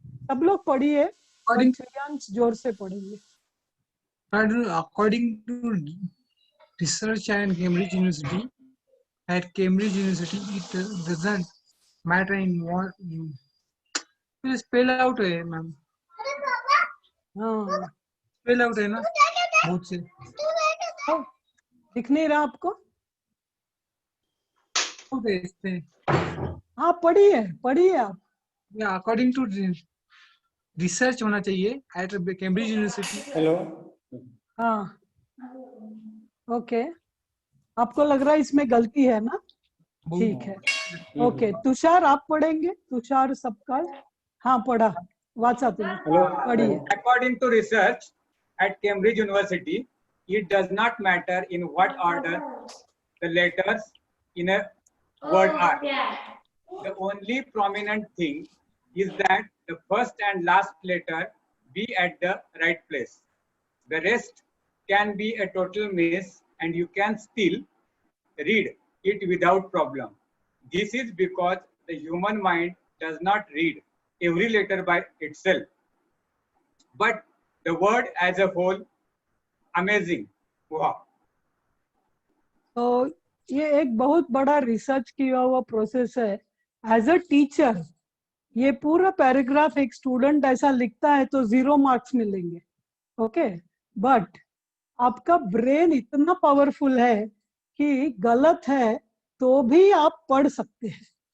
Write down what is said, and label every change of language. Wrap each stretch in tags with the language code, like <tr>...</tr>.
<hi>सब लोग पढ़िए, और श्रेयांश जोर से पढ़ेंगे।</hi> <en>According to research at Cambridge University, it doesn't matter in what you spell out</en> <hi>है मैम। हाँ, स्पेल आउट है ना बहुत से। दिख नहीं रहा आपको? हाँ पढ़िए, पढ़िए आप।</hi> <en>according to research</en> <hi>होना चाहिए</hi> <en>At Cambridge University.</en> <hi>हेलो। हाँ ओके, आपको लग रहा है इसमें गलती है ना? ठीक है, ओके। तुषार आप पढ़ेंगे? तुषार सबकाल, हाँ पढ़ा, वाचा तुम्हें, पढ़िए।</hi> <en>According to research at Cambridge University, it does not matter in what order the letters in a word are. The only prominent thing is that the first and last letter be at the right place. The rest can be a total mess and you can still read it without problem. This is because the human mind does not read every letter by itself, but the word as a whole. Amazing. Wow.</en> <hi>तो ये एक बहुत बड़ा research किया हुआ process है।</hi> <en>as a teacher</en> <hi>ये पूरा पैराग्राफ एक स्टूडेंट ऐसा लिखता है तो 0 मार्क्स मिलेंगे, ओके। बट आपका ब्रेन इतना पावरफुल है कि गलत है तो भी आप पढ़ सकते हैं।</hi>